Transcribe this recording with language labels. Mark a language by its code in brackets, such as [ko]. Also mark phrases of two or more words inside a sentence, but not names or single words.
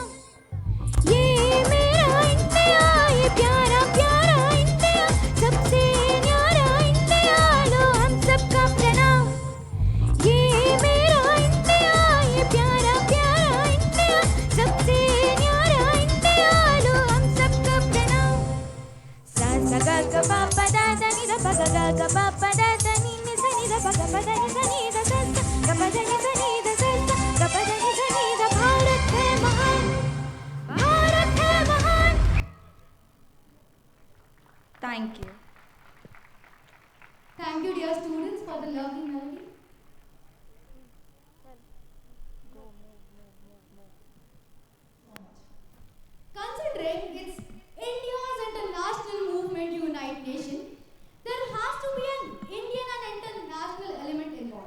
[hi] ये मेरा इंडिया, ये प्यारा प्यारा इंडिया, सबसे न्यारा इंडिया, लो हम सबका प्रणाम। ये मेरा इंडिया, ये प्यारा प्यारा इंडिया, सबसे न्यारा इंडिया, लो हम सबका प्रणाम। सा सा गा गा पा पा दा दा नि दा पा गा गा गा पा पा दा दा नि नि सा नि दा पा गा पा दा नि सा नि दा सा सा गा पा दा नि सा नि दा सा सा गा पा दा नि सा नि दा। भारत है महान, भारत है महान। [en] Thank you. Thank you, dear students, for the lovely melody. Considering it's India's international movement to unite nation, there has to be an Indian and international element involved.